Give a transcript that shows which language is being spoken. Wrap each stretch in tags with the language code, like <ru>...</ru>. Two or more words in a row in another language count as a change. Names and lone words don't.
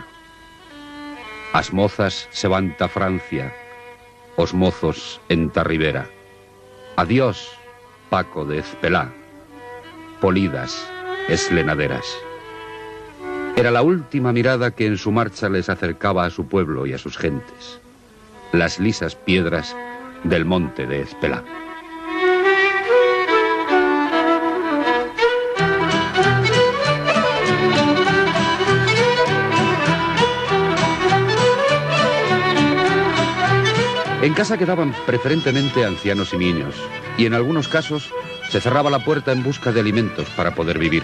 <an>As mozas se van ta Francia, os mozos en ta ribera. Adiós, Paco de Ezpelá, polidas eslenaderas.</an> <es>Era la última mirada que en su marcha les acercaba a su pueblo y a sus gentes, las lisas piedras del monte de Ezpelá. En casa quedaban preferentemente ancianos y niños, y en algunos casos se cerraba la puerta en busca de alimentos para poder vivir.</es>